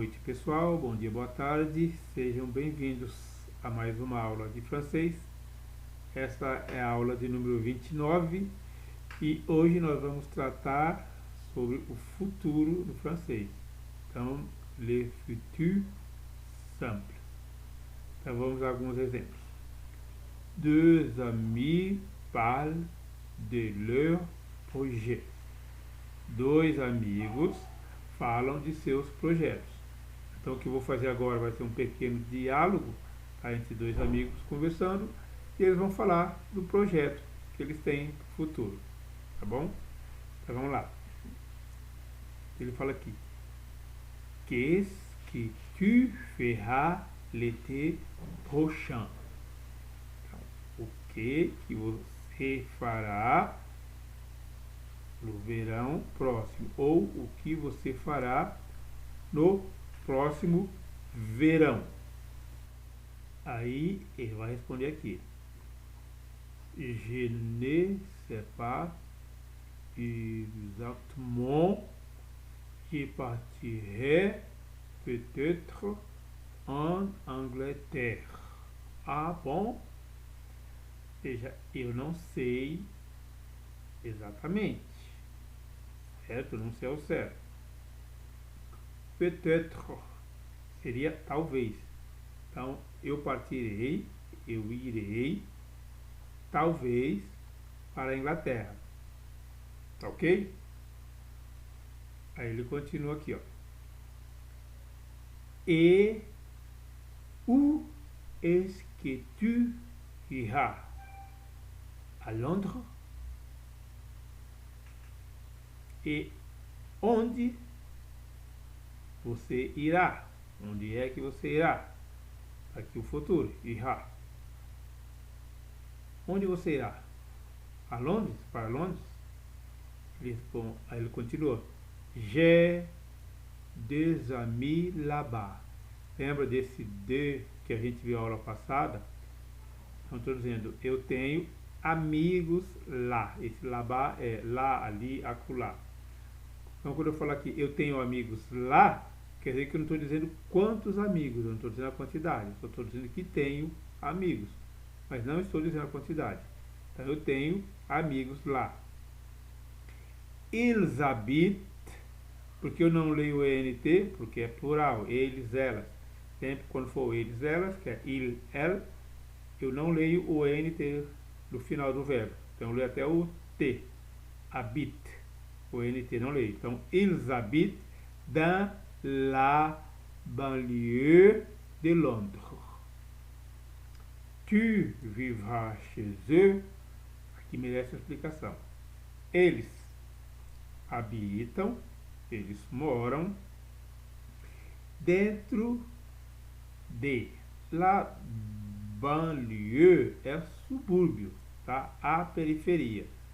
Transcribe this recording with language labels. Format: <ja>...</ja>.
<pt>pessoal, bom dia, boa tarde, sejam bem-vindos a mais uma aula de francês. Esta é a aula de número 29 e hoje nós vamos tratar sobre o futuro no francês.</pt> <fr>Então, le futur simple.</fr> <pt>Então vamos a alguns exemplos.</pt> <fr>Deux amis parlent de leur projet.</fr> <pt>Dois amigos falam de seus projetos. Então o que eu vou fazer agora vai ser um pequeno diálogo, tá, entre dois amigos conversando, e eles vão falar do projeto que eles têm no futuro, tá bom? Então vamos lá. Ele fala aqui:</pt> <fr>Qu'est-ce que tu feras l'été prochain?</fr> <pt>Então, o que você fará no verão próximo, ou o que você fará no próximo verão. Aí ele vai responder aqui:</pt> <fr>Je ne sais pas exactement, je partirai peut-être en Angleterre.</fr> <pt>Ah, bom. Veja, eu não sei exatamente, certo? Não sei ao certo. Peut-être seria talvez. Então, eu partirei, eu irei, talvez, para a Inglaterra. Tá ok? Aí ele continua aqui, ó.</pt> <fr>Et où est-ce que tu iras? À Londres?</fr> <pt>E onde você irá? Onde é que você irá? Aqui o futuro, irá. Onde você irá? A Londres? Para Londres? Aí ele continua:</pt> <fr>J'ai des amis là-bas.</fr> <pt>Lembra desse de que a gente viu a aula passada? Então estou dizendo, eu tenho amigos lá. Esse lá é lá, ali, acolá. Então quando eu falo aqui, eu tenho amigos lá, quer dizer que eu não estou dizendo quantos amigos, eu não estou dizendo a quantidade, eu estou dizendo que tenho amigos, mas não estou dizendo a quantidade. Então eu tenho amigos lá.</pt> <fr>Ils habitent,</fr> <pt>porque eu não leio o ENT, porque é plural, eles, elas. Sempre quando for eles, elas, que é il, elle, eu não leio o ENT no final do verbo. Então eu leio até o T, habite. O NT não leio.</pt> <fr>Então, ils habitent dans la banlieue de Londres. Tu vivras chez eux.</fr> <pt>Aqui merece uma explicação. Eles habitam, eles moram dentro de la banlieue, é subúrbio, tá? A periferia.</pt>